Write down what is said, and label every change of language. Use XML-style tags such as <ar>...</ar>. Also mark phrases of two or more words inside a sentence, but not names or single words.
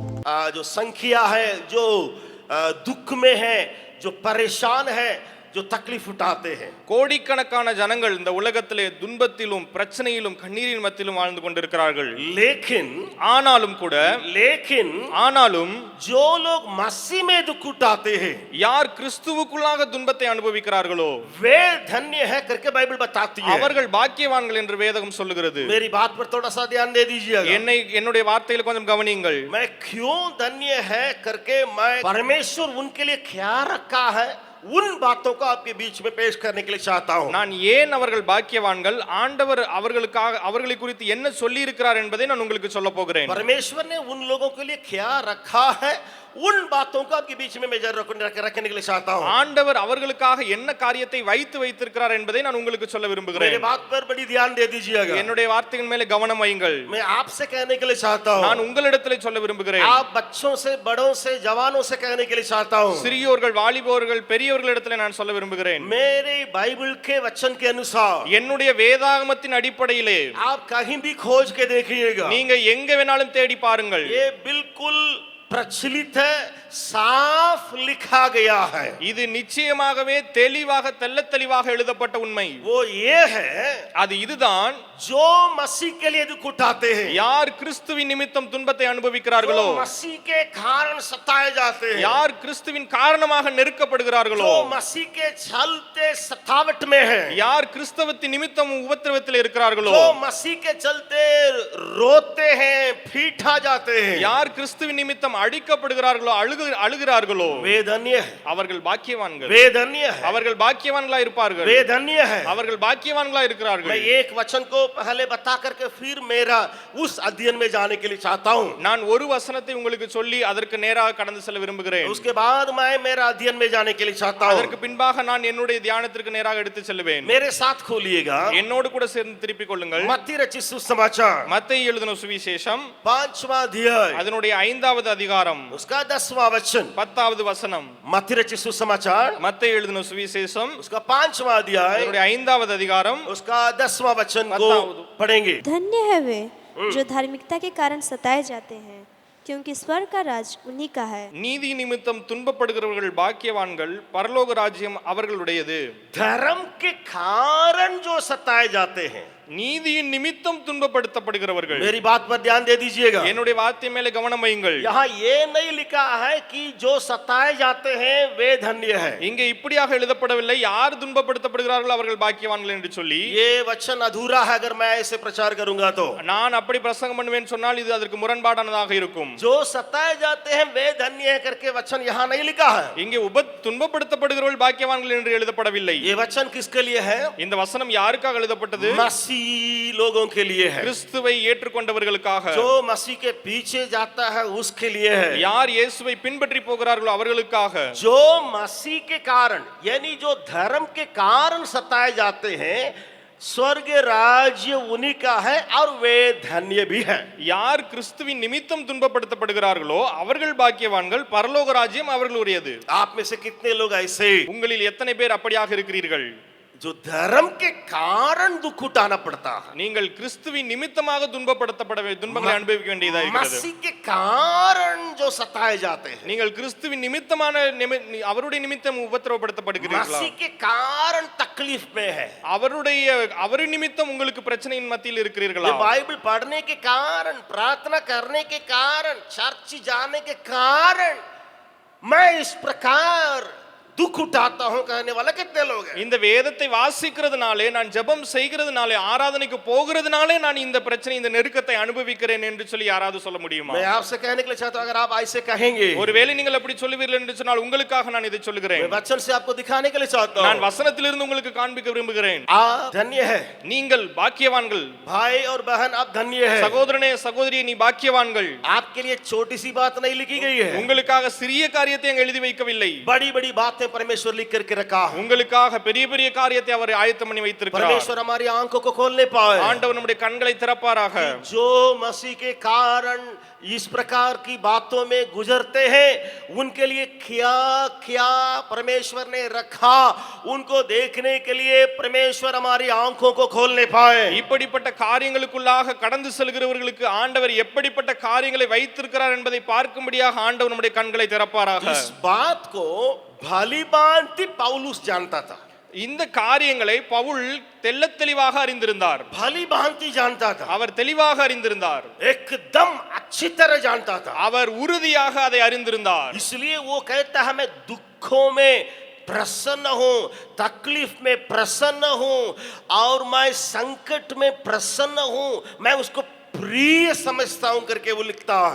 <hi>जो संख्या है, जो दुख में है, जो परेशान है, जो तकलीफ उठाते हैं.</hi> <ta>கோடிக்கணக்கான ஜனங்கள் இந்த உலகத்திலே துன்பத்திலும் பிரச்சனையிலும் கண்ணீரின் மத்தியிலும் வாழ்ந்து கொண்டிருக்கிறார்கள். ஆனாலும்</ta> <hi>जो लोग मसीह में दुख उठाते हैं,</hi> <ta>யார் கிறிஸ்துவுக்குள்ளாக துன்பத்தை அனுபவிக்கிறார்களோ</ta> <hi>वे धन्य है करके बाइबल बताती है.</hi> <ta>அவர்கள் பாக்கியவான்கள் என்று வேதம் சொல்லுகிறது.</ta> <hi>मेरी बात पर थोड़ा सा ध्यान दे दीजिएगा.</hi> <ta>என்னுடைய வார்த்தையில் கொஞ்சம் கவனியுங்கள்.</ta> <hi>मैं क्यों धन्य है करके मैं परमेश्वर उनके लिए क्या रखा है उन बातों को आपके बीच में पेश करने के लिए चाहता हूं.</hi> <ta>நான் ஏன் அவர்கள் பாக்கியவான்கள், ஆண்டவர் அவர்களை குறித்து என்ன சொல்லி இருக்கிறார் என்பதை நான் உங்களுக்கு சொல்ல போகிறேன்.</ta> <hi>परमेश्वर ने उन लोगों के लिए क्या रखा है उन बातों को आपके बीच में मैं रखने के लिए चाहता हूं.</hi> <ta>ஆண்டவர் அவர்களுக்காக என்ன காரியத்தை வைத்திருக்கிறார் என்பதை நான் உங்களுக்கு சொல்ல விரும்புகிறேன்.</ta> <hi>मेरी बात पर बड़ी ध्यान दे दीजिएगा.</hi> <ta>என்னுடைய வார்த்தையின் மேலே கவனம் வையுங்கள்.</ta> <hi>मैं आपसे कहने के लिए चाहता हूं.</hi> <ta>நான் உங்களிடத்திலே சொல்ல விரும்புகிறேன்.</ta> <hi>आप बच्चों से, बड़ों से, जवानों से कहने के लिए चाहता हूं.</hi> <ta>சிறியோர்கள், வாலிபர்கள், பெரியவர்களிடத்திலே நான் சொல்ல விரும்புகிறேன்.</ta> <hi>मेरे बाइबल के वचन के अनुसार,</hi> <ta>என்னுடைய வேதாகமத்தின் அடிப்படையிலே</ta> <hi>आप कहीं भी खोज के देखिएगा,</hi> <ta>நீங்க எங்க வேணாலும் தேடி பாருங்கள்,</ta> <hi>ये बिल्कुल प्रचलित है, साफ लिखा गया है.</hi> <ta>இது நிச்சயமாகவே தெளிவாக தெள்ளத்தெளிவாக எழுதப்பட்ட உண்மை.</ta> <hi>वो ये है,</hi> <ta>அது இதுதான்,</ta> <hi>जो मसीह के लिए दुख उठाते हैं,</hi> <ta>யார் கிறிஸ்துவின் நிமித்தம் துன்பத்தை அனுபவிக்கிறார்களோ,</ta> <hi>जो मसीह के कारण सताए जाते हैं,</hi> <ta>யார் கிறிஸ்துவின் காரணமாக நெருக்கப்படுகிறார்களோ,</ta> <hi>जो मसीह के चलते सतावट में है,</hi> <ta>யார் கிறிஸ்தவத்தின் நிமித்தம் உபத்திரவத்தில் இருக்கிறார்களோ,</ta> <hi>जो मसीह के चलते रोते हैं, पीटा जाते हैं,</hi> <ta>யார் கிறிஸ்துவின் நிமித்தம் அடிக்கப்படுகிறார்களோ, அழுகிறார்களோ,</ta> <hi>वे धन्य है.</hi> <ta>அவர்கள் பாக்கியவான்கள்.</ta> <hi>वे धन्य है.</hi> <ta>அவர்கள் பாக்கியவான்களா இருப்பார்கள்.</ta> <hi>वे धन्य है.</hi> <ta>அவர்கள் பாக்கியவான்களா இருக்கிறார்கள்.</ta> <hi>मैं एक वचन को पहले बता करके फिर मेरा उस अध्ययन में जाने के लिए चाहता हूं.</hi> <ta>நான் ஒரு वचனத்தை உங்களுக்கு சொல்லி அதற்கு நேராக கடந்து செல்ல விரும்புகிறேன்.</ta> <hi>उसके बाद मैं मेरा अध्ययन में जाने के लिए चाहता हूं.</hi> <ta>அதற்கு பின்பாக நான் என்னுடைய தியானத்திற்கு நேராக எடுத்து செல்வேன்.</ta> <hi>मेरे साथ खोलिएगा.</hi> <ta>என்னோடு கூட சேர்ந்து திருப்பிக் கொள்ளுங்கள்.</ta> <hi>मत्ती रचित सुसमाचार,</hi> <ta>மத்தேயு எழுதின சுவிசேஷம்</ta> <hi>5वां अध्याय,</hi> <ta>அதனுடைய 5வது அதிகாரம்,</ta> <hi>उसका 10वां वचन.</hi> <ta>10வது வசனம்.</ta> <hi>मत्ती रचित सुसमाचार,</hi> <ta>மத்தேயு எழுதின சுவிசேஷம்</ta> <hi>उसका 5वां अध्याय,</hi> <ta>அதனுடைய 5வது அதிகாரம்,</ta> <hi>उसका 10वां वचन को पढ़ेंगे. धन्य है वे जो धार्मिकता के कारण सताए जाते हैं, क्योंकि स्वर्ग का राज उन्हीं का है.</hi> <ta>நீதி நிமித்தம் துன்பப்படுகிறவர்கள் பாக்கியவான்கள், பரலோக ராஜ்யம் அவர்களுடையது.</ta> <hi>धर्म के कारण जो सताए जाते हैं,</hi> <ta>நீதியின் நிமித்தம் துன்பப்படுத்தப்படுகிறவர்கள்.</ta> <hi>मेरी बात पर ध्यान दे दीजिएगा.</hi> <ta>என்னுடைய வார்த்தை மேலே கவனம் வையுங்கள்.</ta> <hi>यहाँ ये नहीं लिखा है कि जो सताए जाते हैं वे धन्य है.</hi> <ta>இங்கே இப்படியாக எழுதப்படவில்லை, யார் துன்பப்படுத்தப்படுகிறார்களோ அவர்கள் பாக்கியவான்கள் என்று சொல்லி.</ta> <hi>ये वचन अधूरा है अगर मैं ऐसे प्रचार करूंगा तो.</hi> <ta>நான் அப்படி பிரசங்கம் பண்ணுவேன் சொன்னால் இது அதற்கு முரண்பாடானதாக இருக்கும்.</ta> <hi>जो सताए जाते हैं वे धन्य है करके वचन यहाँ नहीं लिखा है.</hi> <ta>இங்கே துன்பப்படுத்தப்படுகிறவர்கள் பாக்கியவான்கள் என்று எழுதப்படவில்லை.</ta> <hi>ये वचन किसके लिए है?</hi> <ta>இந்த வசனம் யாருக்காக எழுதப்பட்டது?</ta> <hi>मसीह लोगों के लिए है.</hi> <ta>கிறிஸ்துவை ஏற்றுக்கொண்டவர்களுக்காக.</ta> <hi>जो मसीह के पीछे जाता है उसके लिए है.</hi> <ta>யார் இயேசுவை பின்பற்றி போகிறார்களோ அவர்களுக்காக.</ta> <hi>जो मसीह के कारण यानी जो धर्म के कारण सताए जाते हैं, स्वर्ग राज्य उन्हीं का है और वे धन्य भी है.</hi> <ta>யார் கிறிஸ்துவின் நிமித்தம் துன்பப்படுத்தப்படுகிறார்களோ அவர்கள் பாக்கியவான்கள், பரலோக ராஜ்யம் அவர்களுடையது.</ta> <hi>आप में से कितने लोग ऐसे,</hi> <ta>உங்களில் எத்தனை பேர் அப்படியாக இருக்கிறீர்கள்?</ta> <hi>जो धर्म के कारण दुख उठाना पड़ता है,</hi> <ta>நீங்கள் கிறிஸ்துவின் நிமித்தமாக துன்பங்களை அனுபவிக்க வேண்டியதாக இருக்கிறது.</ta> <hi>मसीह के कारण जो सताए जाते हैं,</hi> <ta>நீங்கள் கிறிஸ்துவின் நிமித்தமான அவருடைய நிமித்தம் உபத்திரவப்படுத்தப்படுகிறீர்களா?</ta> <hi>मसीह के कारण तकलीफ में है,</hi> <ta>அவர் நிமித்தம் உங்களுக்கு பிரச்சனையின் மத்தியில் இருக்கிறீர்களா?</ta> <hi>ये बाइबल पढ़ने के कारण, प्रार्थना करने के कारण, चर्च जाने के कारण मैं इस प्रकार दुख उठाता हूं कहने वाला कितने लोग हैं?</hi> <ta>இந்த வேதத்தை வாசிக்கிறதுனாலே, நான் ஜெபம் செய்கிறதுனாலே, ஆராதனைக்கு போகிறதுனாலே நான் இந்த பிரச்சனை, இந்த நெருக்கத்தை அனுபவிக்கிறேன் என்று சொல்லி யாராவது சொல்ல முடியுமா?</ta> <hi>मैं आपसे कहने के लिए चाहता हूं, अगर आप ऐसे कहेंगे,</hi> <ta>ஒருவேளை நீங்கள் அப்படி சொல்லுவீர்கள் என்று சொன்னால் உங்களுக்காக நான் இதை சொல்லுகிறேன்.</ta> <hi>मैं वचन से आपको दिखाने के लिए चाहता हूं.</hi> <ta>நான் வசனத்திலிருந்து உங்களுக்கு காண்பிக்க விரும்புகிறேன்.</ta> <hi>आप धन्य है,</hi> <ta>நீங்கள் பாக்கியவான்கள்.</ta> <hi>भाई और बहन आप धन्य है.</hi> <ta>சகோதரனே சகோதரியே நீ பாக்கியவான்கள்.</ta> <hi>आपके लिए छोटी सी बात नहीं लिखी गई है,</hi> <ta>உங்களுக்காக சிறிய காரியத்தை அங்க எழுதி வைக்கவில்லை.</ta> <hi>बड़ी बड़ी बातें बातें परमेश्वर लिख करके रखा है।</hi> <ta>உங்களுக்காக பெரிய பெரிய காரியத்தை அவர் ஆயத்தம் பண்ணி வைத்திருக்கிறார்.</ta> <hi>परमेश्वर हमारी आंखों को खोलने पाए,</hi> <ta>ஆண்டவர் நம்முடைய கண்களை திறப்பாராக.</ta> <hi>जो मसीह के कारण इस प्रकार की बातों में गुजरते हैं, उनके लिए क्या क्या परमेश्वर ने रखा, उनको देखने के लिए परमेश्वर हमारी आंखों को खोलने पाए।</hi> <ta>இப்படிப்பட்ட காரியங்களுக்குள்ளாக கடந்து செல்கிறவர்களுக்கு ஆண்டவர் எப்படிப்பட்ட காரியங்களை வைத்திருக்கிறார் என்பதை பார்க்கும்படியாக ஆண்டவர் நம்முடைய கண்களை திறப்பாராக.</ta> <hi>इस बात को भली भांति पौलुस जानता था,</hi> <ta>இந்த காரியங்களை பவுல் தெள்ளத் தெளிவாக அறிந்திருந்தார்.</ta> <hi>भली भांति जानता था,</hi> <ta>அவர் தெளிவாக அறிந்திருந்தார்.</ta> <hi>एकदम अच्छी तरह जानता था।</hi> <ta>அவர் உறுதியாக அதை அறிந்திருந்தார்.</ta> <hi>इसलिए वो कहता है मैं दुखों में प्रसन्न हूं, तकलीफ में प्रसन्न हूं और मैं संकट में प्रसन्न हूं, मैं उसको प्रिय समझता हूं करके वो लिखता है।</hi>